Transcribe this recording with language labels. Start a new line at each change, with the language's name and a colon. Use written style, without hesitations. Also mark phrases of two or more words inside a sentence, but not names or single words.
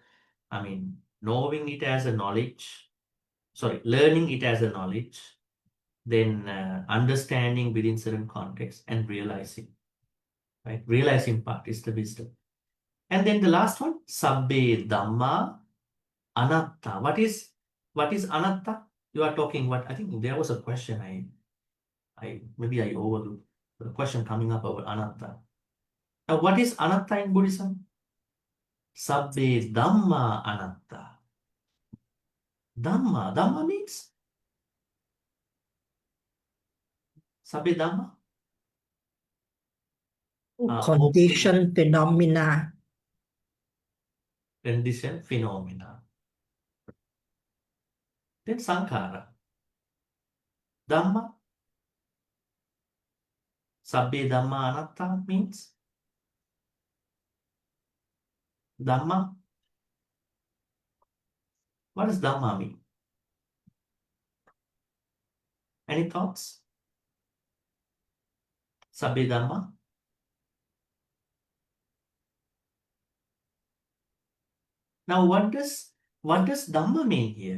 English: I mean, knowing it as a knowledge, learning it as a knowledge, then understanding within certain context and realizing, right? Realizing part is the wisdom. And then the last one,
Pali: sabbe dhamma anatta.
English: What is What is anatta? You are talking what? I think there was a question maybe I overlooked the question coming up about anatta. Now, what is anatta in Buddhism?
Pali: Sabbe Dhamma anatta.
English: Dhamma means
Pali: Sabbe Dhamma.
English: Condition phenomena. Condition phenomena. Then Sankhara. Dhamma.
Pali: Sabbe Dhamma anatta
English: means Dhamma. What does Dhamma mean? Any thoughts?
Pali: Sabbe Dhamma.
English: Now, what does Dhamma mean here?